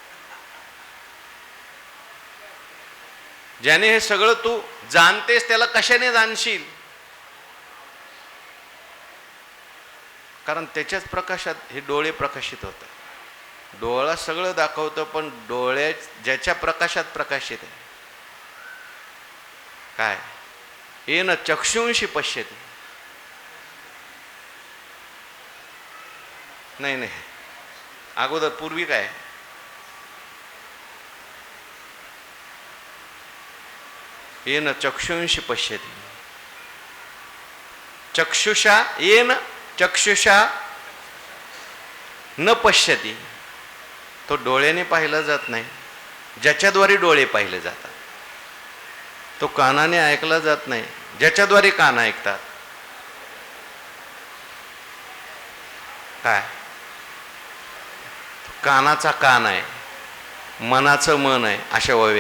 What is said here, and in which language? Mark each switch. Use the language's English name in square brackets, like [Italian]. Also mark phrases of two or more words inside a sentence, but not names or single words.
[Marathi] ज्याने हे सगळं तू जाणतेस त्याला कशाने जाणशील? कारण त्याच्याच प्रकाशात हे डोळे प्रकाशित होतात. डोळा सगळं दाखवतं, पण डोळ्या ज्याच्या प्रकाशात प्रकाशित आहे काय? [Sanskrit] येन चक्षुंशी पश्यते. [Marathi] नाही, अगोदर पूर्वी काय? [Sanskrit] येन चक्षुंशी पश्यते. चक्षुषा येन चक्षुषा न पश्यती. [Marathi] तो डोळ्याने पाहिला जात नाही, ज्याच्याद्वारे डोळे पाहिले जातात. तो कानाने ऐकला जात नाही, ज्याच्याद्वारे कान ऐकतात. काय? कानाचा कान आहे, मनाचं मन आहे, अशा ववे.